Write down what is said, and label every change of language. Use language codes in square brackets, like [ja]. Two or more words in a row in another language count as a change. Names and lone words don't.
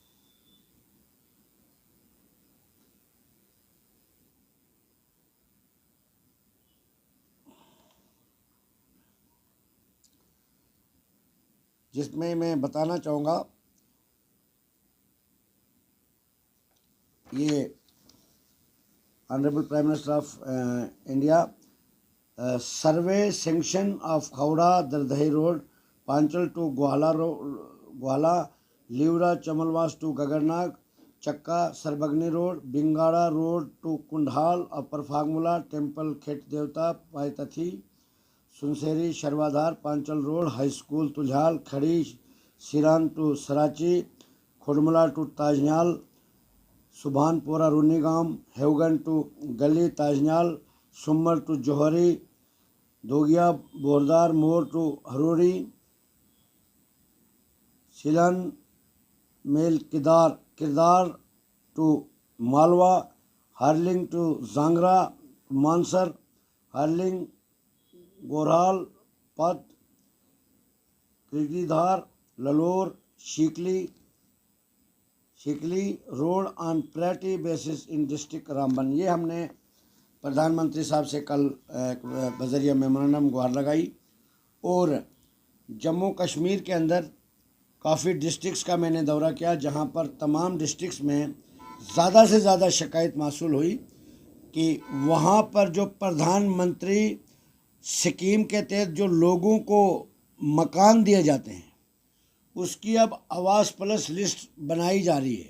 [hi] जिसमें मैं बताना चाहूँगा, ये [en] honorable Prime Minister of India survey sanction of हावड़ा दरदही रोड, पांचल टू ग्वाला, लीवरा चमलवास टू गगरनाग, चक्का सरबगनी रोड, बिंगाड़ा रोड टू कुंडाल, अपर फागमुला, टेम्पल खेत देवता, पायतथी, सुनसेरी, शर्वाधार, पांचल रोड, हाई स्कूल तुझाल, खड़ी, सिरान टू सराची, खुडमुला टू ताजनाल, सुभानपुरा रूनीगाम, हेवगन टू गली ताजनाल, सुमर टू जौहरी, दोगिया बोरदार मोर टू हरोरी, सिलन मेल किरदार टू मालवा, हार्लिंग टू जांगरा, मानसर, हार्लिंग, गोरहाल, पत, कृतिधार, ललोर, शिकली रोड on priority basis in district रामबन। [hi] ये हमने प्रधानमंत्री साहब से कल बजरिया मेमोरेंडम गुहार लगाई। और जम्मू कश्मीर के अंदर काफ़ी डिस्ट्रिक्ट्स का मैंने दौरा किया, जहां पर तमाम डिस्ट्रिक्ट्स में ज़्यादा से ज़्यादा शिकायत मासूल हुई कि वहां पर जो प्रधानमंत्री स्कीम के तहत जो लोगों को मकान दिए जाते हैं उसकी अब आवास [en] plus list [hi] बनाई जा रही है।